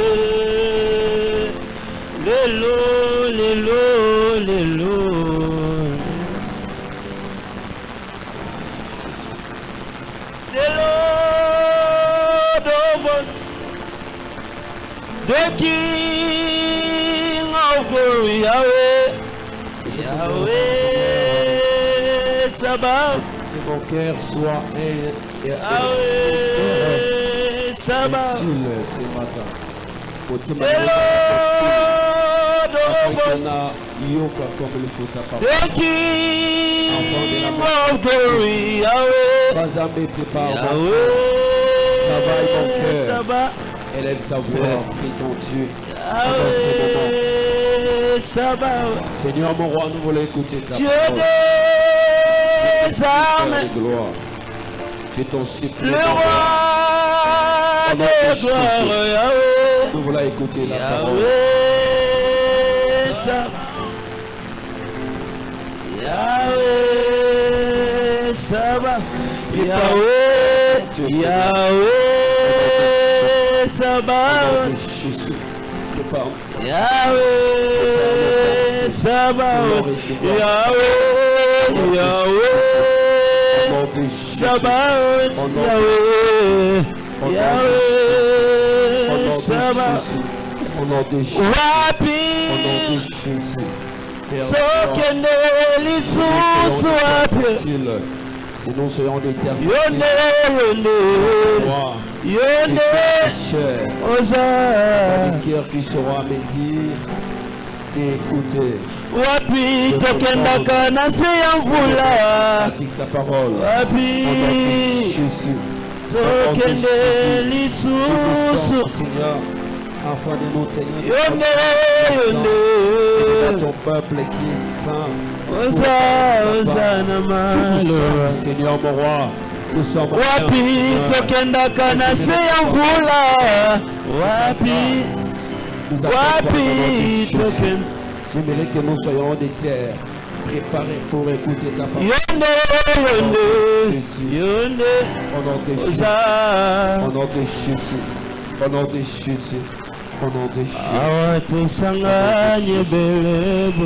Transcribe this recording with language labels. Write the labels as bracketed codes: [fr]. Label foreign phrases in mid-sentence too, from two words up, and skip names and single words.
[en] lelo the King of Glory, Yahweh, Yahweh, Sabaoth, [fr] Que mon cœur soit Yahweh, Sabaoth, ce matin. [en] the Lord of hosts, the King of Glory, Yahweh, Yahweh, Sabaoth. [fr] Élève ta voix, prie ton Dieu. Dans ces moments. Seigneur, mon roi, nous voulons écouter ta Dieu parole. des armes, Gloire. Je t'en supplie. le roi des gloires, Yahweh, nous voulons écouter la parole. Yahweh, Saba, Yahweh, Yahweh, Saba, Yahweh, Saba, Yahweh, Yahweh, Saba, Yahweh, Yahweh, Saba, au nom de Jésus, Wapi, au nom de Jésus. [ln] Tokende lisusu wapi. [fr] Et nous soyons des terres Yonde, Yonde, chers, Oza, des cœurs qui seront à mesure d'écouter. [ln] Wapi tokenda kana seyamvula. [fr] Pratique ta parole. Wapi Au nom de Jésus. [ln] tokende lisusu. [fr] Seigneur, afin de nous tenir Yonde, de ton peuple qui est saint. [ln] Oza, Oza namalo. [fr] Seigneur mon roi, nous sommes [ln] Wapi tokenda kana seyamvula. Wapi, wapi tokenda. [fr] J'aimerais que nous soyons des terres préparées pour écouter ta parole. Yonde, Yonde, Au nom de Jésus. Oza. Au nom de Jésus. Au nom de Jésus. Au nom de Jésus. Awatesanganye belebo